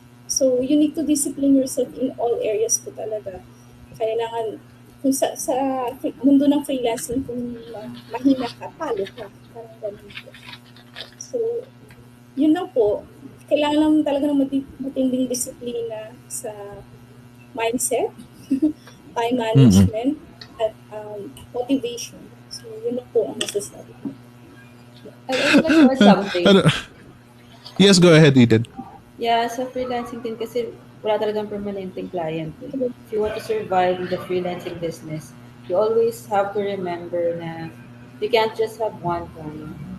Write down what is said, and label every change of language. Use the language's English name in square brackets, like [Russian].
[English] So, you need to discipline yourself in all areas po talaga. [Filipino] Kailangan, kung sa mundo ng freelancing, kung mahina ka, palo ka. Parang ganun po. So, yun lang po. Kailangan lang talaga ng matinding disiplina sa mindset, time management, at motivation. So, yun na po ang masasabi ko. [English] I'd also like to add something. Yes, go ahead, Eden. [Filipino] Yeah, sa freelancing din kasi wala talagang permanenteng client. [English] If you want to survive in the freelancing business, you always have to remember na you can't just have one client.